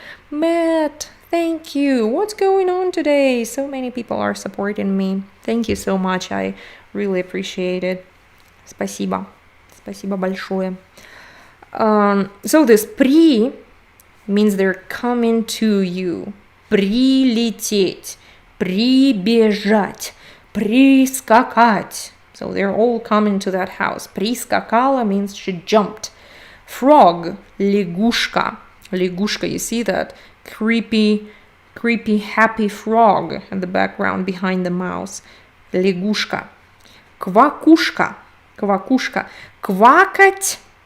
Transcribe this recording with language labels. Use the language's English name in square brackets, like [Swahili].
[English] Matt, thank you. What's going on today? So many people are supporting me. Thank you so much. I really appreciate it. Спасибо. [Russian] Спасибо большое. [English] So this при means they're coming to you. [Russian] Прилететь, прибежать, прискакать. [English] So they're all coming to that house. Прискакала means she jumped. Frog, лягушка. Лягушка, you see that creepy, happy frog in the background behind the mouse. [Russian] Лягушка. Квакушка. Квакать.